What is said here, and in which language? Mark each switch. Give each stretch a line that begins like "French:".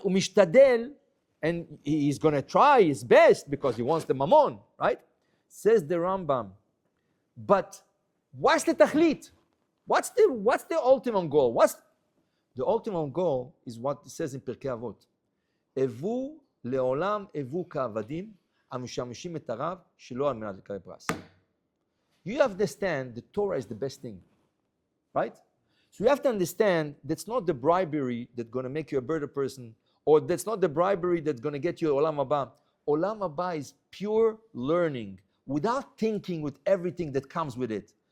English: Umishtadel, and he's going to try his best because he wants the mammon, right? Says the Rambam. But what's the tachlit? What's the ultimate goal? The ultimate goal is what it says in Pirkei Avot.
Hebrew: Evu leolam evu ka'avadim המשמשים את הרב שלא על מנת לקבל פרס.
English: You understand the Torah is the best thing, right? So you have to understand that's not the bribery that's going to make you a better person, or that's not the bribery that's going to get you Olam Haba. Olam Haba is pure learning, without thinking with everything that comes with it.